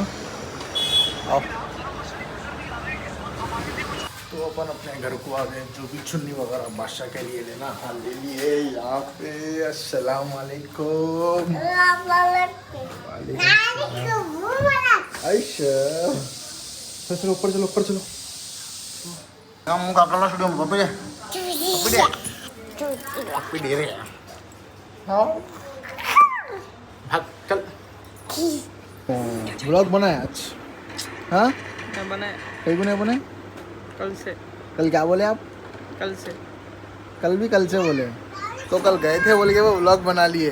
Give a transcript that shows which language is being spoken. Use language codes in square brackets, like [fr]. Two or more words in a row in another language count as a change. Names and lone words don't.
[hi] आओ तो अपन अपने घर को आ गए। जो भी चुन्नी वगैरह बादशाह के लिए लेना हाँ ले लिए। यहाँ पे [ar] السلام عليكم. [hi] आयशा चलो ऊपर चलो। [ms] kamu kakak lah sudah apa ya? Apa deh ya? [hi] भाग चल। ब्लॉग बनाया आज? हाँ बनाए कहीं को नहीं बनाए? कल से। कल क्या बोले आप? कल से कल भी कल से बोले तो कल गए थे बोल के वो व्लॉग बना लिए।